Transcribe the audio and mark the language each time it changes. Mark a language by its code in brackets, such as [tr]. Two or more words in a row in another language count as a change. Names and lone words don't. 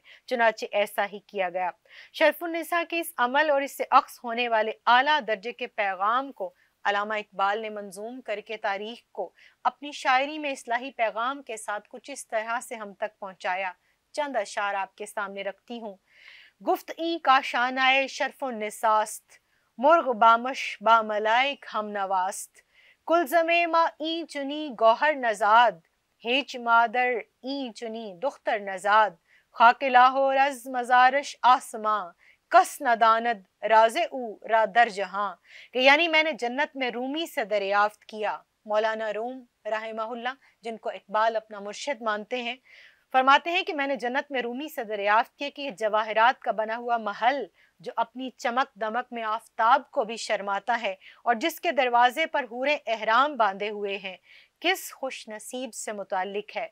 [ur] چنانچہ ایسا ہی کیا گیا۔ شرف النساء کے اس عمل اور اس سے اخذ ہونے والے اعلیٰ درجے کے پیغام کو علامہ اقبال نے منظوم کر کے تاریخ کو اپنی شاعری میں اصلاحی پیغام کے ساتھ کچھ اس طرح سے ہم تک پہنچایا۔ چند اشعار آپ کے سامنے رکھتی ہوں۔ [fa] گفت این کا شانائے شرف النساست، مرغ بامش با ملائک ہم نواست، کلزم ما این چنی گوہر نزاد، ہیچ مادر این چنی دختر نزاد، خاک لاہور از مزارش آسماں، کس نداند راز او را در جہاں، [ur] کہ یعنی میں نے جنت میں رومی سے دریافت کیا۔ مولانا روم رحمہ اللہ، جن کو اقبال اپنا مرشد مانتے ہیں، فرماتے ہیں کہ میں نے جنت میں رومی سے دریافت کیا کہ یہ جواہرات کا بنا ہوا محل جو اپنی چمک دمک میں آفتاب کو بھی شرماتا ہے اور جس کے دروازے پر حوریں احرام باندھے ہوئے ہیں، کس خوش نصیب سے متعلق ہے۔